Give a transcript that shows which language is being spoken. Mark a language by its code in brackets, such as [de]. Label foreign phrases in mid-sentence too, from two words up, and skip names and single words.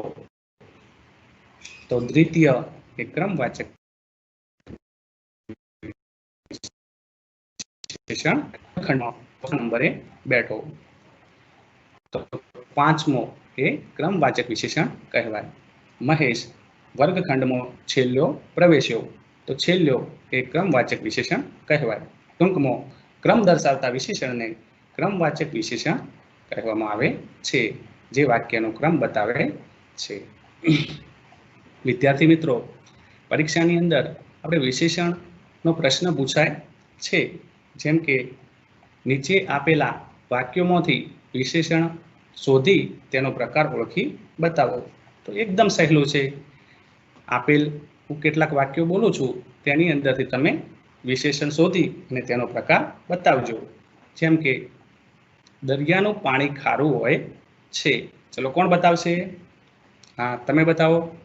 [gu] તો દ્વિતીય એ ક્રમવાચક વિશેષણ. નંબરે બેઠો. તો 5મો એ ક્રમવાચક વિશેષણ કહેવાય. મહેશ વર્ગખંડમાં છેલ્લો પ્રવેશ્યો. તો છેલ્લો એ ક્રમવાચક વિશેષણ કહેવાય. ટૂંકમાં ક્રમ દર્શાવતા વિશેષણને ક્રમવાચક વિશેષણ કહેવામાં આવે છે, જે વાક્યનો ક્રમ બતાવે છે। વિદ્યાર્થી મિત્રો, પરીક્ષાની અંદર આપણે વિશેષણનો પ્રશ્ન પૂછાય છે, જેમ કે નીચે આપેલા વાક્યોમાંથી વિશેષણ શોધી તેનો પ્રકાર ઓળખી બતાવો। તો એકદમ સહેલું છે। આપેલ હું કેટલાક વાક્યો બોલું છું તેની અંદરથી તમે વિશેષણ શોધી અને તેનો પ્રકાર બતાવજો। જેમ કે દરિયાનું પાણી ખારું હોય છે। ચલો કોણ બતાવશે? હા, તમે બતાવો।